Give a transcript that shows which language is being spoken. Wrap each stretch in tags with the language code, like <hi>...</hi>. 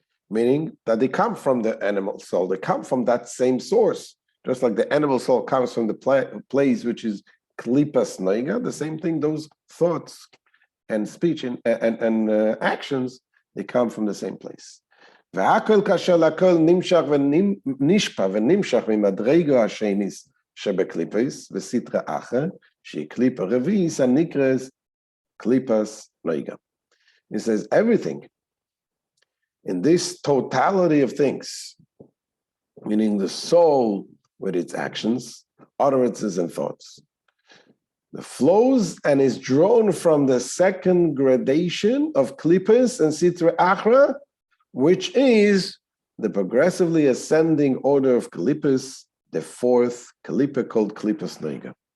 <en>Meaning that they come from the animal soul, they come from that same source. Just like the animal soul comes from the place which is klipas noiga, the same thing, those thoughts and speech and actions, they come from the same place.</en> <he>והכל כאשר לכל נמשך ונשפע ונמשך ממדרגה השניס שבקליפס וסתרא אחר שהיא קליפה רביעיס הנקראת קליפס נויגה.</he> <en>He says everything in this totality of things, meaning the soul with its actions, utterances, and thoughts, the flows and is drawn from the second gradation of klipas and sitra achra, which is the progressively ascending order of klipas, the fourth klipa called klipas noiga.</en>